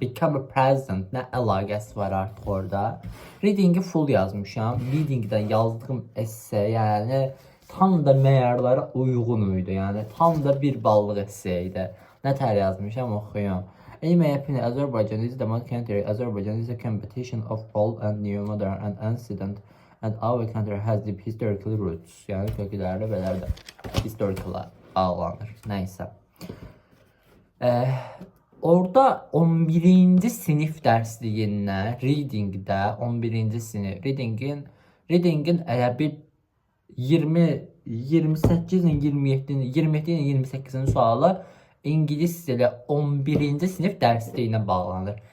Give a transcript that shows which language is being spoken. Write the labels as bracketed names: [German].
[English] Become a present [Azerbaijani] nə əlaqəsi var artıq orada? Reading'i full yazmışam. Reading'dən yazdığım esse, yəni tam da məyarlara uyğun idi. Yəni tam da bir ballıq esse idi. Nətər yazmışam, oxuyum. [English] In my opinion, Azerbaijan is the most country. Azerbaijan is a competition of old and new, modern and ancient, and our country has deep historical roots. [Azerbaijani] Yəni kökləri belərdə historical'a bağlanır. Nəysə. Orada 11-ci sinif dərsliyində, readingdə 11-ci sinif, readingin elə bir 28-in 27-in 28-in sualı İngilis dili 11-ci sinif dərsliyinə bağlanır.